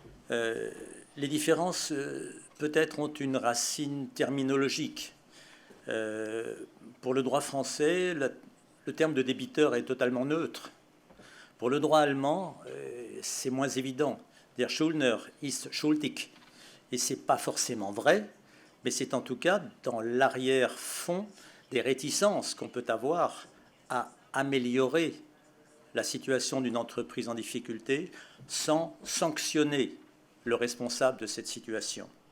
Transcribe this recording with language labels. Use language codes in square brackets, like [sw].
[fr] Les différences peut-être ont une racine terminologique. Pour le droit français, le terme de débiteur est totalement neutre. Pour le droit allemand, c'est moins évident. [de] Der Schuldner ist schuldig. [fr] Et ce n'est pas forcément vrai, mais c'est en tout cas dans l'arrière-fond des réticences qu'on peut avoir à améliorer la situation d'une entreprise en difficulté sans sanctionner le responsable de cette situation.